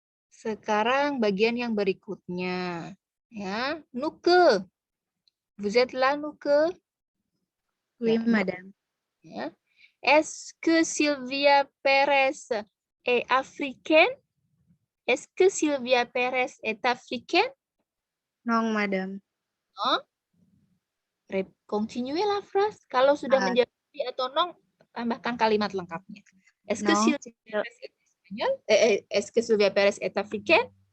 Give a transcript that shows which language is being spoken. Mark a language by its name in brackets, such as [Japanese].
[Indonesian] Sekarang bagian yang berikutnya ya, Nuke. [French] Vous êtes là, Nuke? Oui, [Indonesian] Ya, [French] madame. [Indonesian] ya. [French] Est-ce que Sylvia Perez est africaine? Est-ce que Sylvia Perez est africaine? Non, madame. Non. Continuez la phrase. [Indonesian] Kalau sudah menjawab atau non, tambahkan kalimat lengkapnya. [French] Est-ce que Non. Sylvia Perez est espagnole? Est-ce que Sylvia Perez est africaine?